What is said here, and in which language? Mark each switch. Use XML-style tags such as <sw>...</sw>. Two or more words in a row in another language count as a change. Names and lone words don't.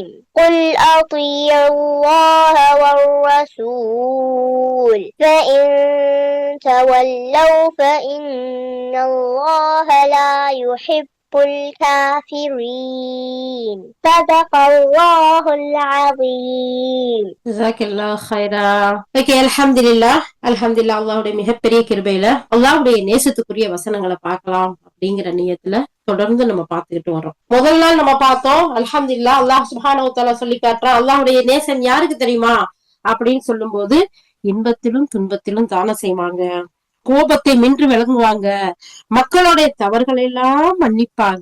<ar>قل أطيعوا الله والرسول فإن تولوا فإن الله لا يحب الكافرين. صدق الله العظيم. جزاك الله خيرا.</ar> <ta>ஓகே, அல்ஹம்துலில்லாஹ். அல்ஹம்துலில்லாஹ் அல்லாஹ்வுடைய மிகப்பெரிய கிருபையில அல்லாஹ்வுடைய நேசத்துக்குரிய வசனங்களை பார்க்கலாம் அப்படிங்கிற நியத்துல தொடர்ந்து நம்ம பார்த்துக்கிட்டு வரோம். முதல் நாள் நம்ம பார்த்தோம் அல்ஹம்துலில்லாஹ்</ta> <ar>الله سبحانه وتعالى</ar> <ta>சொல்லி காட்டுறான் அல்லாஹ்வுடைய நேசம் யாருக்கு தெரியுமா அப்படின்னு சொல்லும் போது, இன்பத்திலும் துன்பத்திலும் தானம் செய்வாங்க, கோபத்தை மின்று விளங்குவாங்க, மக்களுடைய தவறுகளை எல்லாம் மன்னிப்பாங்க.</ta>